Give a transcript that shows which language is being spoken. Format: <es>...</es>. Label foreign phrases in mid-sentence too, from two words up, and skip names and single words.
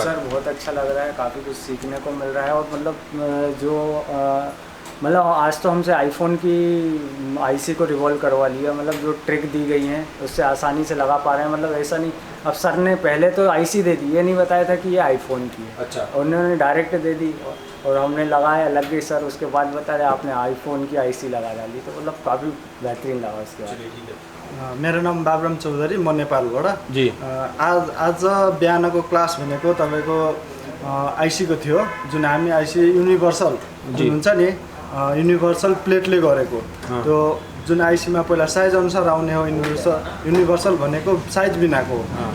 <hi>सर बहुत अच्छा लग रहा है, काफ़ी कुछ सीखने को मिल रहा है। और मतलब आज तो हमसे आईफोन की आईसी को रिवॉल्व करवा लिया, मतलब जो ट्रिक दी गई है उससे आसानी से लगा पा रहे हैं। मतलब ऐसा नहीं, अब सर ने पहले तो आईसी दे दी, ये नहीं बताया था कि ये आईफोन की है। अच्छा। उन्होंने डायरेक्ट दे दी और हमने लगाया, लग गई सर। उसके बाद बताया आपने आईफोन की आईसी लगा डाली, तो मतलब काफ़ी बेहतरीन लगा उसके बाद।</hi> <ne>मेरो नाम बाबुराम चौधरी, म नेपालबाट। जी। आज बिहानको क्लास भनेको तपाईँको आइसीको थियो, जुन हामी आइसी युनिभर्सल जुन हुन्छ नि युनिभर्सल प्लेटले गरेको, त्यो जुन आइसीमा पहिला साइज अनुसार आउने हो युनिभर्सल भनेको साइज बिनाको हो।</ne>